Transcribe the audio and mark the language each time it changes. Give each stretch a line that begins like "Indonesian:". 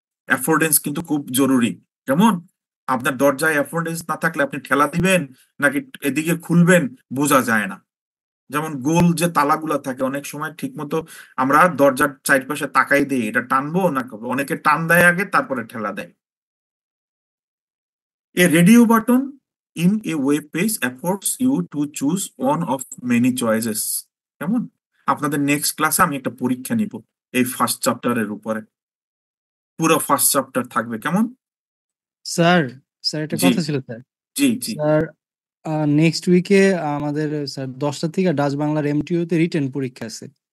Bangla: অ্যাফোর্ডেন্স কিন্তু খুব জরুরি। যেমন আপনার দরজায় অ্যাফোর্ডেন্স না থাকলে আপনি ঠেলা দিবেন নাকি এদিকে খুলবেন বোঝা যায় না। যেমন গোল যে তালাগুলা থাকে অনেক সময় ঠিক মতো আমরা দরজার চারপাশে তাকাই দিই, এটা টানবো না, অনেকে টান দেয় আগে তারপরে ঠেলা দেয়।
English: A radio button in a web page affords you to choose one of many choices.
Bangla: কেমন? আপনাদের নেক্সট ক্লাসে আমি একটা পরীক্ষা নিব এই ফার্স্ট চ্যাপ্টারের উপরে, পুরো ফার্স্ট চ্যাপ্টার থাকবে। কেমন স্যার? স্যার একটা জি কথা ছিল স্যার। জি জি স্যার নেক্সট উইকে আমাদের স্যার 10টা থেকে ডাচ বাংলার এমটিইউ তে রিটেন পরীক্ষা আছে।